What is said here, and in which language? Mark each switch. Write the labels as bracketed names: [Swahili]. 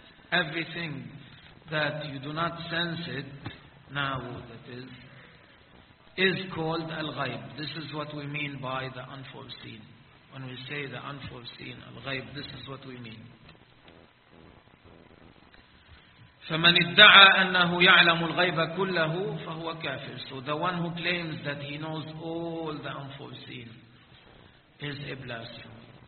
[English] Everything that you do not sense it now, that is called الغيب. This is what we mean by the unforeseen. When we say the unforeseen, الغيب, this is what we mean. [Arabic] فمن ادعى أنه يعلم الغيب كله فهو كافر. [English] So the one who claims that he knows all the unforeseen is a blasphemer.